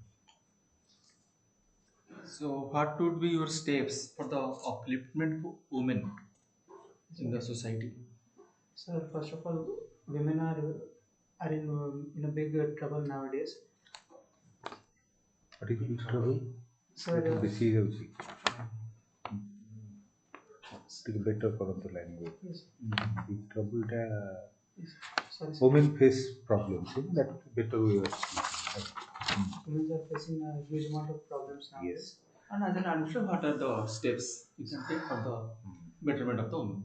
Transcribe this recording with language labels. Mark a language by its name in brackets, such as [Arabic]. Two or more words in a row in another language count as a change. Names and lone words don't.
[English] So, what would be your steps for the upliftment of women in the society? Sir, first of all, women are in a big trouble nowadays. Particularly trouble. Sir, [Odia] ବେଶୀ ହେଉଛି ଟିକେ better କରନ୍ତୁ language. [English] yes, The trouble ଟା yes. Sorry, sir. women face problems. That would be better way of speaking. Women are facing a huge amount of problems nowadays. Yes. And as an answer, what are the steps you can take for the betterment of the women?